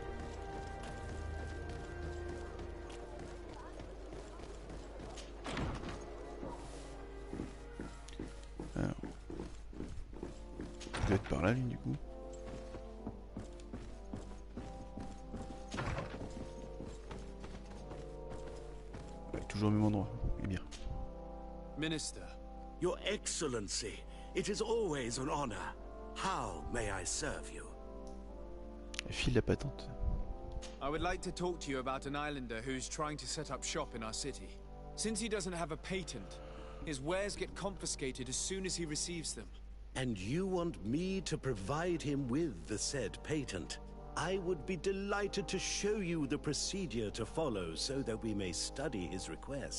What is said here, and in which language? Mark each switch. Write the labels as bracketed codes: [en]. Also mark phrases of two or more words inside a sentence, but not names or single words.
[fr] Alors, il doit être par là, lui, du coup. Ouais, toujours au même endroit. Eh bien. [en] Minister. Your Excellency, it is always an honor. How may I serve you? [fr] File la patente. [en] I would like to talk to you about an islander who's trying to set up shop in our city. Since he doesn't have a patent, his wares get confiscated as soon as he receives them. And you want me to provide him with the said patent? I would be delighted to show you the procedure to follow so that we may study his request.